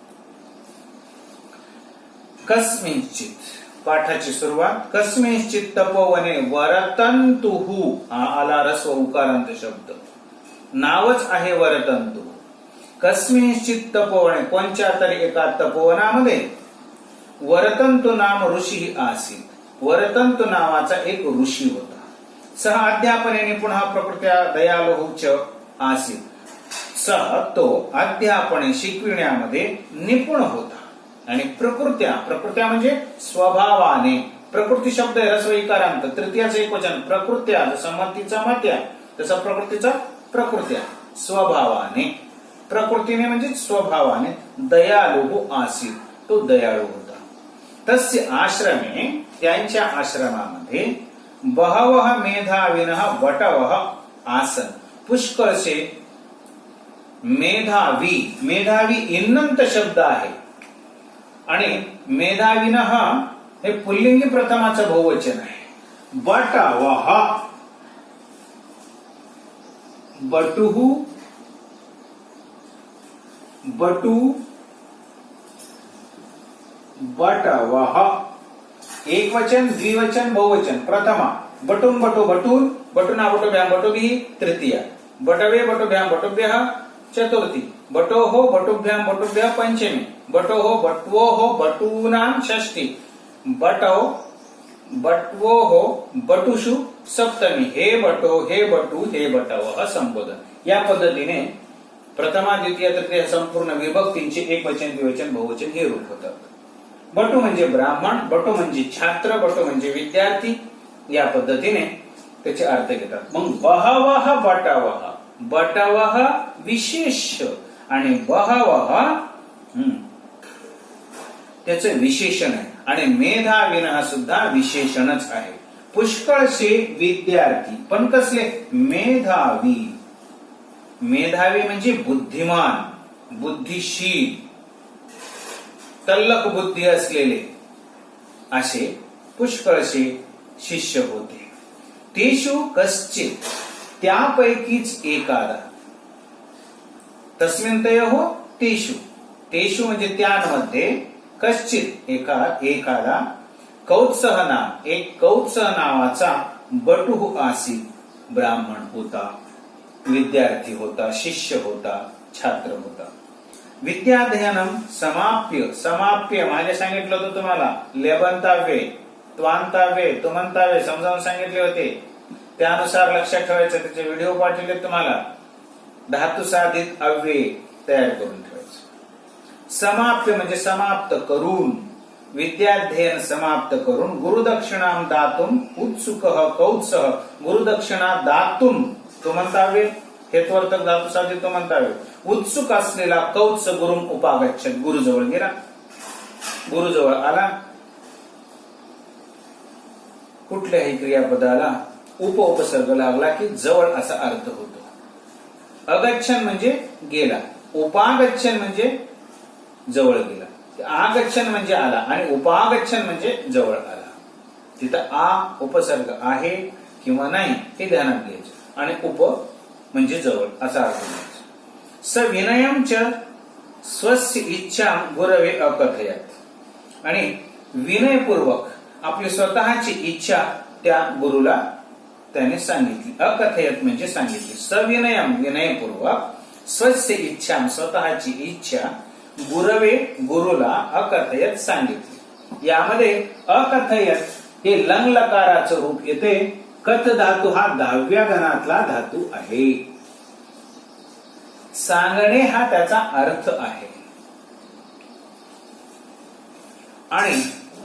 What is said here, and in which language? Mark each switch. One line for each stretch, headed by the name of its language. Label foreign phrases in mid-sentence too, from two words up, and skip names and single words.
Marathi: कस्मिंचित, पाठाची सुरुवात.
Sanskrit: कस्मिंचित तपोवने वरतंतुहु,
Marathi: हा आला रस्व उकारांत शब्द, नावच आहे वरतंतु.
Sanskrit: कस्मिंचित तपोवने,
Marathi: कोणत्या तरी एका तपोवनामध्ये,
Sanskrit: वरतंतु नाम ऋषी आसीत,
Marathi: वरतंतु नावाचा एक ऋषी होता.
Sanskrit: सह अध्यापने निपुण प्रकृत्या दयालु च आसीत.
Marathi: सह तो अध्यापने शिकविण्यामध्ये निपुण होता आणि प्रकृत्या म्हणजे स्वभावाने. प्रकृती शब्द आहे रस्व इकारांत, तृतीयाचं एकवचन प्रकृत्या, जसं मतीचा मत्या तसं प्रकृतीचा प्रकृत्या. स्वभावाने, प्रकृतीने म्हणजे स्वभावाने
Sanskrit: दयालु आसीत,
Marathi: तो दयाळू होता.
Sanskrit: तस्य आश्रमे,
Marathi: त्यांच्या आश्रमामध्ये
Sanskrit: बहवः मेधाविनः बटवः आसन.
Marathi: पुष्कळसे मेधावी, मेधावी इन्नंत शब्द आहे आणि मेधाविनः हे पुल्लिंगी प्रथमाचं बहुवचन आहे.
Sanskrit: बटवः, बटुः, बटू, बटवः.
Marathi: एक वचन, द्विवचन, बहुवचन.
Sanskrit: प्रथमा बटून बटू बटून, बटुना बटुभ्याम बटुभिः तृतीया, बटवे बटुभ्याम बटुभ्यः चतुर्थी, बटोहो बटुभ्याम बटुभ्यः पंचमी, बटोहो बटवोहो बटूनां षष्ठी, बटो बटवोहो बटुषु सप्तमी. हे बटो, हे बटू, हे बटवः
Marathi: संबोधन. या पद्धतीने प्रथमा, द्वितीय, तृतीय संपूर्ण विभक्तींचे एक वचन, द्विवचन, बहुवचन हे रूप होतात. बटू म्हणजे ब्राह्मण, बटू म्हणजे छात्र, बटू म्हणजे विद्यार्थी. या पद्धतीने त्याचे अर्थ घेतात. मग
Sanskrit: बहवः बटवः,
Marathi: बटवः विशेष आणि बहवः त्याचे विशेषण आहे आणि मेधाविनः सुद्धा विशेषणच आहे. पुष्कळसे विद्यार्थी, पण कसले? मेधावी. मेधावी म्हणजे बुद्धिमान, बुद्धिशील, तल्लख बुद्धी असलेले असे पुष्कळसे शिष्य होते.
Sanskrit: तेषु कश्चित,
Marathi: त्यापैकीच एखादा.
Sanskrit: तस्मिन्तयोः तेषु,
Marathi: तेषु म्हणजे त्यांमध्ये, कश्चित एखादा,
Sanskrit: कौत्सः नाम,
Marathi: एक कौत्सः नावाचा
Sanskrit: बटुः आसीत,
Marathi: ब्राह्मण होता, विद्यार्थी होता, शिष्य होता, छात्र होता.
Sanskrit: विद्याध्ययनम समाप्य,
Marathi: समाप्य माझे सांगितलं होतं तुम्हाला. लेबंताव्ये, त्वांताव्ये, तुमंताव्ये समजावून सांगितले होते. त्यानुसार लक्षात ठेवायचं. त्याचे व्हिडिओ पाठवले तुम्हाला. धातु साधित अव्यय तयार करून ठेवायचं. समाप्य म्हणजे समाप्त करून, विद्याध्ययन समाप्त करून,
Sanskrit: गुरुदक्षिणाम दातुम उत्सुकः कौत्सः, गुरुदक्षिणा दातुम तुमंताव्ये, हेत्वर्तक धातु साधित तुमंताव्ये.
Marathi: उत्सुक असलेला कौत्स
Sanskrit: गुरुम उपागच्छत,
Marathi: गुरुजवळ गेला, गुरुजवळ आला. कुठल्याही क्रियापदाला उपसर्ग लागला की जवळ असा अर्थ होतो. अगच्छन म्हणजे गेला, उपागच्छन म्हणजे जवळ गेला, आगच्छन म्हणजे आला आणि उपागच्छन म्हणजे जवळ आला. तिथं आ उपसर्ग आहे किंवा नाही हे ध्यानात घ्यायचं आणि उप म्हणजे जवळ असा अर्थ घ्यायचा.
Sanskrit: स विनयम च स्वस्य इच्छा गुरवे अकथयत,
Marathi: आणि विनयपूर्वक आपली स्वतःची इच्छा त्या गुरुला त्याने सांगितली. अकथयत म्हणजे सांगितली. सविनयम विनयपूर्वक,
Sanskrit: स्वस्य इच्छा
Marathi: स्वतःची इच्छा, गुरवे गुरुला अकथयत सांगितली. यामध्ये अकथयत हे लंग लकाराचं रूप येते. कथ धातू हा 10व्या गणातला धातू आहे. सांगणे हा त्याचा अर्थ आहे आणि